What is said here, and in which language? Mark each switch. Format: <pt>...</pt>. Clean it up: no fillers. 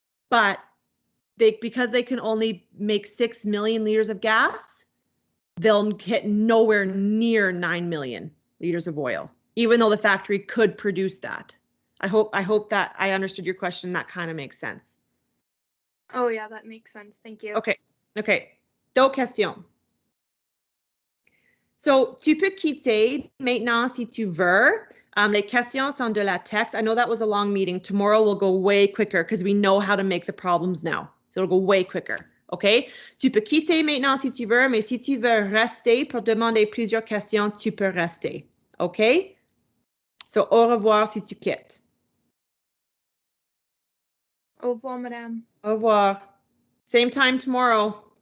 <en>But because they can only make 6 million liters of gas, they'll hit nowhere near 9 million liters of oil, even though the factory could produce that. I hope that I understood your question. That kind of makes sense. Oh yeah, that makes sense. Thank you.</en> <fr>Okay. D'autres questions? So, tu peux quitter maintenant si tu veux. Les questions sont de la texte.</fr> <en>I know that was a long meeting. Tomorrow we'll go way quicker because we know how to make the problems now. So it'll go way quicker. OK?</en> <fr>Tu peux quitter maintenant si tu veux, mais si tu veux rester pour demander plusieurs questions, tu peux rester. OK? So, au revoir si tu quittes. Au revoir, madame. Au revoir.</fr> <en>Same time tomorrow.</en>